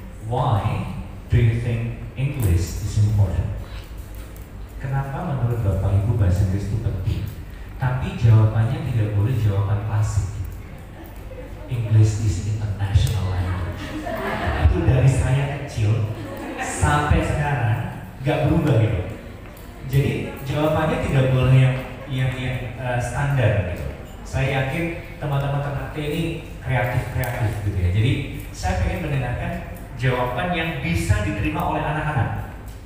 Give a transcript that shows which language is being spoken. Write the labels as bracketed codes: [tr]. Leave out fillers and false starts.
[en] Why do you think English is important? [id] Kenapa menurut Bapak Ibu bahasa Inggris itu penting? Tapi jawabannya tidak boleh jawaban klasik. [en] English is international language. [id] Itu dari saya kecil sampai sekarang nggak berubah gitu. Jadi jawabannya tidak boleh yang standar gitu. Saya yakin teman-teman Ternate ini kreatif gitu ya. Jadi saya ingin mendengarkan jawaban yang bisa diterima oleh anak-anak.